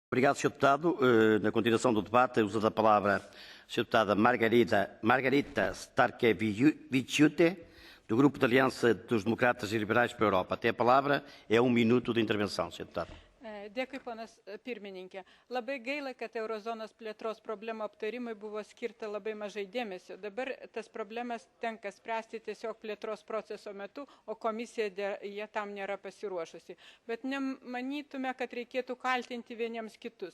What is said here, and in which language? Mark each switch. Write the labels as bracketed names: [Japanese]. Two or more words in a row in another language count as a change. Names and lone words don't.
[Portuguese] Obrigado, Sr. Deputado. Na continuação do debate, uso da palavra a Sra. Deputada Margarita Starkevičiūtė, do Grupo de Aliança dos Democratas e Liberais para a Europa. Tem a palavra, é minuto de intervenção, Sra. Deputada. [Lithuanian] Dėkui, ponas pirmininkė. Labai gaila, kad eurozonos plėtros problemų aptarimui buvo skirta labai mažai dėmesio. Dabar tas problemas tenka spręsti tiesiog plėtros proceso metu, o komisija jie tam nėra pasiruošusi. Bet nemanytume, kad reikėtų kaltinti vieniems kitus.